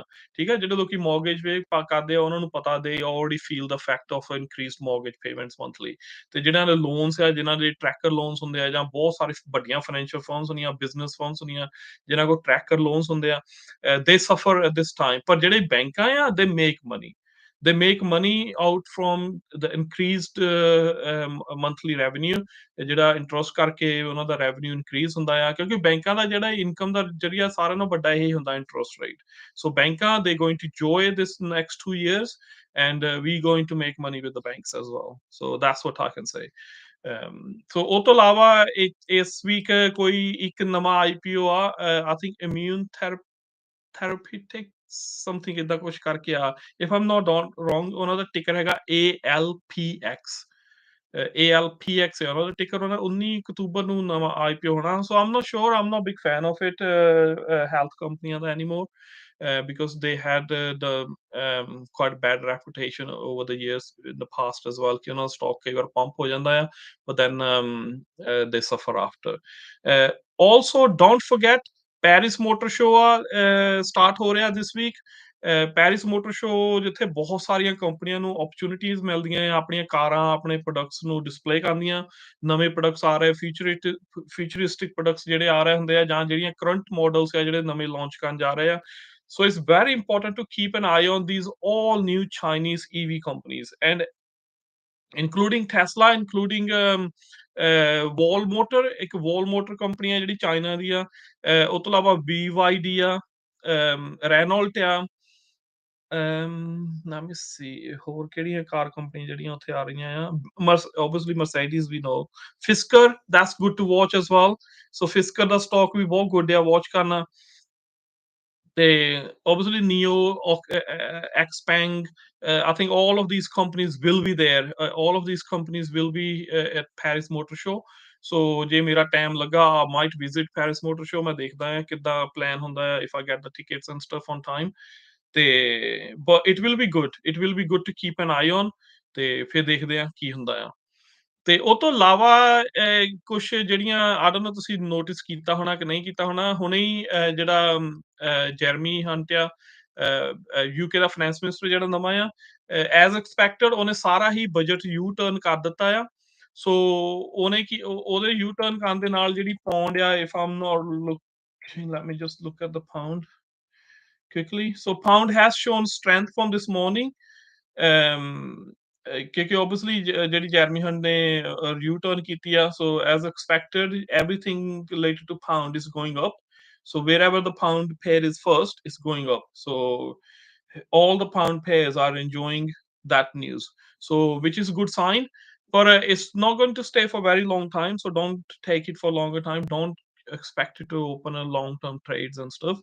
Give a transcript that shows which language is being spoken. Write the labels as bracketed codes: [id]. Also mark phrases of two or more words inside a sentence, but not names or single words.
[pa] ਠੀਕ ਹੈ, ਜਿਹੜੇ ਲੋਕੀ ਮੌਰਗੇਜ ਪੇ ਕਰਦੇ ਆ ਉਹਨਾਂ ਨੂੰ ਪਤਾ, [en] they already feel the effect of increased mortgage payments monthly. [pa] ਤੇ ਜਿਹਨਾਂ ਦੇ ਲੋਨਸ ਆ, ਜਿਹਨਾਂ ਦੇ [en] tracker loans [pa] ਹੁੰਦੇ ਆ, ਜਾਂ ਬਹੁਤ ਸਾਰੇ ਵੱਡੀਆਂ [en] financial firms [pa] ਹੁੰਦੀਆਂ, [en] business firms [pa] ਹੁੰਦੀਆਂ ਜਿਹਨਾਂ ਕੋਲ [en] tracker loans [pa] ਹੁੰਦੇ ਆ, [en] they suffer at this time. [pa] ਪਰ ਜਿਹੜੇ ਬੈਂਕਾਂ ਆ, [en] they make money, they make money out from the increased monthly revenue। [pa] ਜਿਹੜਾ ਇੰਟਰਸਟ ਕਰਕੇ ਉਹਨਾਂ ਦਾ [en] revenue increase [pa] ਹੁੰਦਾ ਆ, ਕਿਉਂਕਿ ਬੈਂਕਾਂ ਦਾ ਜਿਹੜਾ ਇਨਕਮ ਦਾ ਜਰੀਆ ਸਾਰਿਆਂ ਨਾਲੋਂ ਵੱਡਾ ਇਹ ਹੁੰਦਾ [en] interest rate. ਸੋ ਬੈਂਕਾਂ they going to enjoy this next 2 years, and we going to make money with the banks as well। So that's what I can say। [pa] ਸੋ ਉਹ ਤੋਂ ਇਲਾਵਾ ਇਸ ਵੀਕ ਕੋਈ ਇੱਕ ਨਵਾਂ IPO ਆ, [en] I think immune therapeutic something [pa] ਏਦਾਂ ਕੁਛ ਕਰਕੇ ਆ, [en] if I'm not wrong, [pa] ਉਹਨਾਂ ਦਾ ਟਿਕਰ ਹੈਗਾ ALPX। ALPX ਹੈ ਉਹਨਾਂ ਦਾ ਟਿਕਰ, ਉਹਨਾਂ 19 ਅਕਤੂਬਰ ਨੂੰ ਨਵਾਂ IPO ਹੋਣਾ। [en] So I'm not sure, I'm not big fan of it, [pa] ਹੈਲਥ ਕੰਪਨੀਆਂ ਦਾ ਐਨੀਮੋਰ, [en] because they had the quite bad reputation over the years in the past as well, [pa] ਕਿ ਉਹਨਾਂ ਦਾ ਸਟਾਕ ਕਈ ਵਾਰ ਪੰਪ ਹੋ ਜਾਂਦਾ ਆ, [en] but then they suffer after। Also don't forget Paris Motor Show [pa] ਸਟਾਰਟ ਹੋ ਰਿਹਾ [en] this week। [pa] ਪੈਰਿਸ ਮੋਟਰ ਸ਼ੋ ਜਿੱਥੇ ਬਹੁਤ ਸਾਰੀਆਂ ਕੰਪਨੀਆਂ ਨੂੰ ਓਪਰਚੁਨਿਟੀਜ਼ ਮਿਲਦੀਆਂ ਆ ਆਪਣੀਆਂ ਕਾਰਾਂ, ਆਪਣੇ ਪ੍ਰੋਡਕਟਸ ਨੂੰ ਡਿਸਪਲੇ ਕਰਨ ਦੀਆਂ। ਨਵੇਂ ਪ੍ਰੋਡਕਟਸ ਆ ਰਹੇ [en] futuristic products [pa] ਜਿਹੜੇ ਆ ਰਹੇ ਹੁੰਦੇ ਆ ਜਾਂ ਜਿਹੜੀਆਂ [en] current models [pa] ਆ ਜਿਹੜੇ ਨਵੇਂ ਲਾਂਚ ਕਰਨ ਜਾ ਰਹੇ ਆ। [en] So it's very important to keep an eye on these all new Chinese EV companies and including Tesla, including Wall Motor, [pa] ਇੱਕ Wall Motor ਕੰਪਨੀ ਆ ਜਿਹੜੀ ਚਾਈਨਾ ਦੀ ਆ। ਉਹ ਤੋਂ ਇਲਾਵਾ BYD ਆ, Renault ਆ। [en] let me see [pa] ਹੋਰ ਕਿਹੜੀਆਂ ਕਾਰ ਕੰਪਨੀ ਜਿਹੜੀਆਂ ਉੱਥੇ ਆ ਰਹੀਆਂ ਆ। [en] Obviously Mercedes we know, Fisker, that's good to watch as well, so Fisker [pa] ਦਾ stock ਵੀ ਬਹੁਤ good ਆ watch ਕਰਨਾ। [en] Obviously Neo, Xpeng, I think all of these companies will be there. All of these companies will be at Paris Motor Show. [pa] So ਜੇ ਮੇਰਾ ਟਾਈਮ ਲੱਗਾ, [en] I might visit Paris Motor Show। [pa] ਮੈਂ ਦੇਖਦਾ ਹਾਂ ਕਿੱਦਾਂ plan ਹੁੰਦਾ ਹੈ [en] if I get the tickets and stuff on time। ਤੇ but it will be good, it will be good to keep an eye on। [pa] ਤੇ ਫਿਰ ਦੇਖਦੇ ਹਾਂ ਕੀ ਹੁੰਦਾ ਆ। ਤੇ ਉਹ ਤੋਂ ਇਲਾਵਾ ਕੁਛ ਜਿਹੜੀਆਂ [en] I don't know [pa] ਤੁਸੀਂ ਨੋਟਿਸ ਕੀਤਾ ਹੋਣਾ ਕਿ ਨਹੀਂ ਕੀਤਾ ਹੋਣਾ, ਹੁਣੇ ਹੀ ਜਿਹੜਾ ਜੈਰਮੀ ਹੰਟ ਆ, ਯੂਕੇ ਦਾ [en] finance minister [pa] ਜਿਹੜਾ ਨਵਾਂ ਆ, [en] as expected [pa] ਉਹਨੇ ਸਾਰਾ ਹੀ ਬਜਟ ਯੂ ਟਰਨ ਕਰ ਦਿੱਤਾ ਆ। ਸੋ ਉਹਨੇ ਕੀ ਉਹਦੇ ਯੂ ਟਰਨ ਕਰਨ ਦੇ ਨਾਲ ਜਿਹੜੀ ਪੌਂਡ ਆ, [en] If I'm not looking, let me just look at the pound quickly. So pound has shown strength from this morning। [pa] ਕਿਉਂਕਿ obviously ਜਿਹੜੀ ਜੈਰਮੀ ਹੰਟ ਨੇ ਯੂ ਟਰਨ ਕੀਤੀ ਆ, [en] so as expected everything related to pound is going up। So wherever the pound pair is first is going up, so all the pound pairs are enjoying that news, so which is a good sign। But it's not going to stay for very long time, so don't take it for longer time, don't expect it to open a long term trades and stuff।